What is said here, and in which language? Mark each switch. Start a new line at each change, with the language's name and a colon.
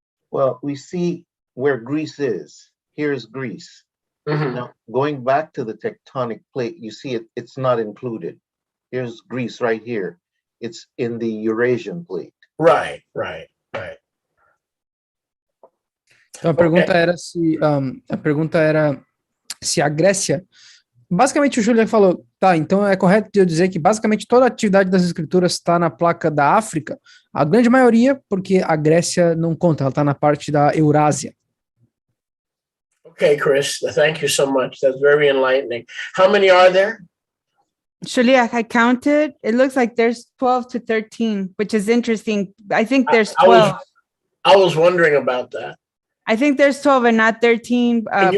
English: Well, we see where Greece is. Here's Greece. Mm-hmm. Now, going back to the tectonic plate, you see it's not included. Here's Greece right here. It's in the Eurasian plate. Right.
Portuguese: Então, a pergunta era se a Grécia... Basicamente, o Júlio falou, tá, então é correto eu dizer que basicamente toda a atividade das escrituras está na placa da África, a grande maioria, porque a Grécia não conta, ela está na parte da Eurásia.
English: Okay, Chris, thank you so much. That's very enlightening. How many are there? Shaliach, I counted. It looks like there's 12 to 13, which is interesting. I think there's 12. I was wondering about that. I think there's 12 and not 13, Can you